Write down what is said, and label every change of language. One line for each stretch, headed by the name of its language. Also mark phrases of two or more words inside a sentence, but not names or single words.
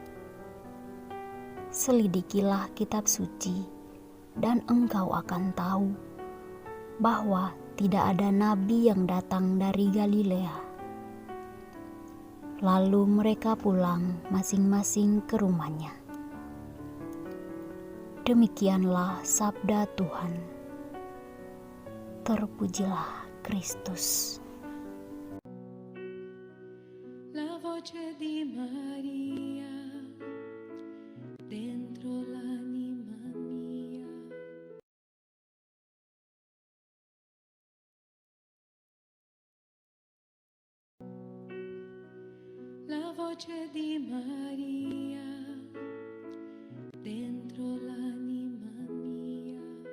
Indonesian: Selidikilah kitab suci, dan engkau akan tahu bahwa tidak ada nabi yang datang dari Galilea." Lalu mereka pulang masing-masing ke rumahnya. Demikianlah sabda Tuhan. Terpujilah Kristus.
Italian: La voce di Maria dentro l'anima mia. La voce di Maria dentro l'anima mia.